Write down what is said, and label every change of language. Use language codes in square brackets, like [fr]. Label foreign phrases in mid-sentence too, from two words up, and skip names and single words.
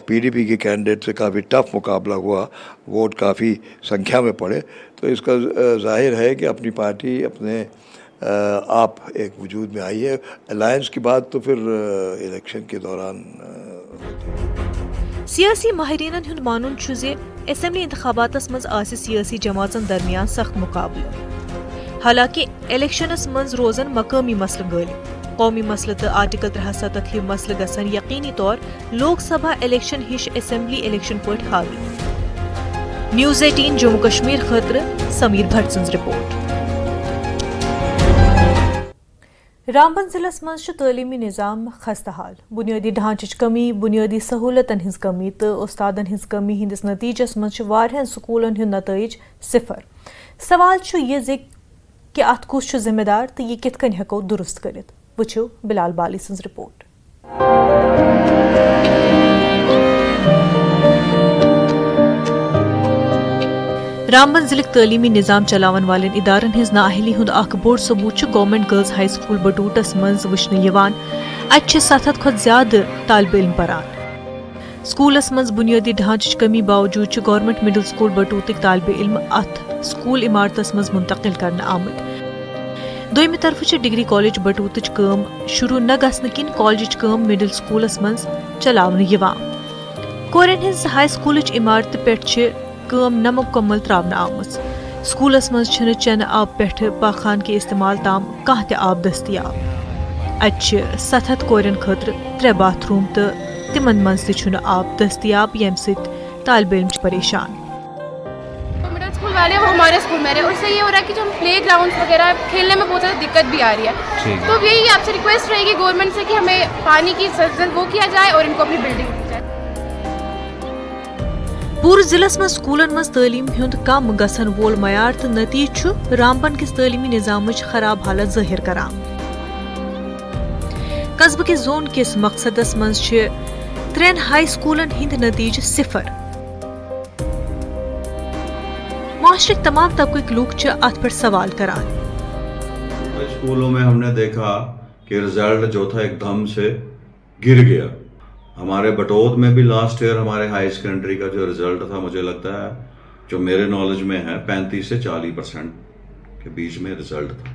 [hi] पीडीपी के कैंडिडेट से काफ़ी टफ मुकाबला हुआ, वोट काफ़ी संख्या में पड़े, तो इसका जाहिर है कि अपनी पार्टी अपने आप एक वजूद में आई है। अलायंस की बात तो फिर इलेक्शन के दौरान [ks] सियासी माहिरीनन हुंद मानुन छु जे असेंबली इंतखाबातस मंज आसि सियासी जमातन दरमियान सख्त मुकाबला। हालांकि इलेक्शनस मंज रोजन मकामी मसल गालिब। कौमी मसल तो आर्टिकल 307 हिव मसल गसन यकीनी तौर लोकसभा इलेक्शन हिश असेंबली इलेक्शन पट हावी। न्यूज़ 18 जम्मू कश्मीर खतर समीर भट्ट सन्ज रिपोर्ट। रामबन जिलस मज तलीमी निज़ाम खस्ताहाल। बुनियादी ढांचच कमी, बुनियादी सहूलतन हिंज कमी तो उस्तादन हिंज कमी हिंदिस नतीजस मज वारियाहन स्कूलन हुंद नतईज सिफर। सवाल छु ये जे कि अत कुस छु जिम्मेदार तो ये कित कन हेको दुरुस्त करित। वुछो बिलाल बाली सन्ज रिपोर्ट। रामबन जिले तलीमी निज़ाम चलावन वाले इदारन हिंज नाअहली हुंद अख बोड़ सबूत गवर्नमेंट गर्ल्स हाई स्कूल बटूटस मज वुचन यवान। अत 700 खुद ज्यादा तालिब इल्म परान। स्कूलस मज बुनियादी ढांचच कमी बावजूद गवर्नमेंट मिडल स्कूल बटूतक तालिब इल्म अत स्कूल इमारतस मज मुंतकिल करने आमद। दोयम तरफ डिग्री कॉलेज बटूतच काम शुरू न गसन किन कॉलेज काम मिडल स्कूलस मज चलावन यवान। कोरन हिंज हाई स्कूलच इमारत पे काम न मुकम्मल त्रावन आमज। स्कूलस मज छन चन आब पे पाखान के इस्तेमाल ताम कह ते आब दस्तियाब। अत 700 कोरन खतर 3 बाथरूम तो तिमन मज ते आब दस्तियाब येम सित तालिब इल्म परेशान। [hi] मिडिल स्कूल वाले वो हमारे स्कूल में रहे, और इससे ये हो रहा है कि जो हम [en] play ground [hi] वगैरह खेलने में बहुत ज़्यादा दिक्कत भी आ रही है। तो यही आपसे रिक्वेस्ट रहेगी गवर्नमेंट से कि हमें पानी की वो किया जाए और इनको अपनी बिल्डिंग दी जाए। [ks] पूरे जिलस में स्कूलन मज तालीम हुंद कम गसन वोल मयार तो नतीज छु रामबन किस तालीमी निज़ामच खराब हालत ज़ाहिर करान। कस्बे के जोन किस मकसदस मज 3 हाई स्कूलन हिंद नतीज सिफर। माशरे तमाम तबके लोग अत पर सवाल करान। [hi] स्कूलों में हमने देखा कि रिजल्ट जो था एकदम से गिर गया। हमारे बटोत में भी [en] last year [hi] हमारे [en] higher secondary [hi] का जो रिजल्ट था, मुझे लगता है जो मेरे नॉलेज में है 35 से 40% के बीच में रिजल्ट था।